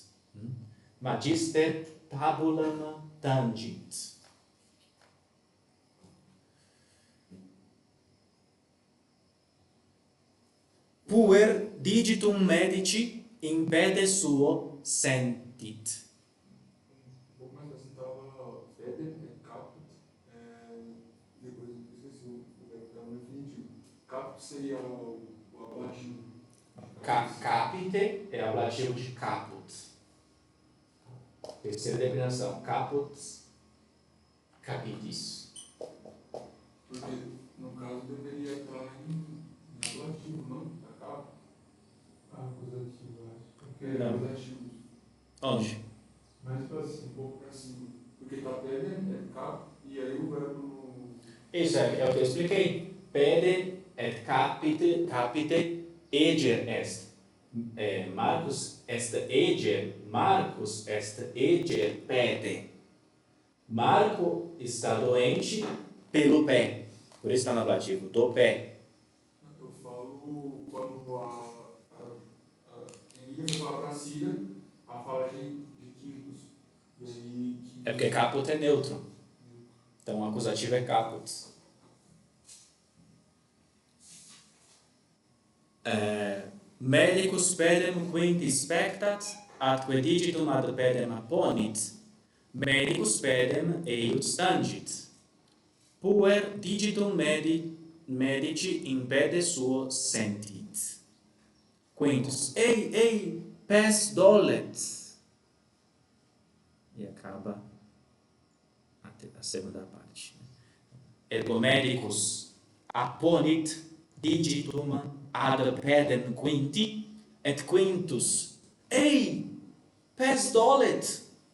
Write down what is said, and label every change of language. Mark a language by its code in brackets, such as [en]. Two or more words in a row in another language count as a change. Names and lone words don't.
[la] Magister tabulam tangit. Puer digitum medici in pede suo sentit. [pt] Um pouco mais assim, estava [la] pedem et caput, [pt] depois esqueci o verbo estava no infinitivo. Caput seria o ablativo. Capite é ablativo de caput. Terceira declinação, [la] caput, capitis. [pt] Porque, no caso, deveria estar em ablativo, não? [la] A caput. [pt] Acusativo, acho. Porque Não. Acusativo. Onde? mais pra cima. Um pouco para cima. Porque está [la] pedem et caput, [pt] e aí o verbo no... Isso é o que eu expliquei. [la] Pede et capite eger est. Marcus est eger, Marcus est eger pede. [pt] Marco está doente pelo pé. Por isso está no ablativo, do pé. Eu falo quando em Elias fala para Síria, a fala de quintus. E aí, É porque caput é neutro. Então o acusativo é caput. [la] Medicus pedem quinti spectat, atque digitum ad pedem apponit. Medicus pedem eius tangit. Puer digitum medici in pede suo sentit. Quintus, ei, pes dolet. [pt] E acaba a segunda parte. [la] Ergo medicus apponit digitum ad pedem quinti, et quintus, ei, pes dolet.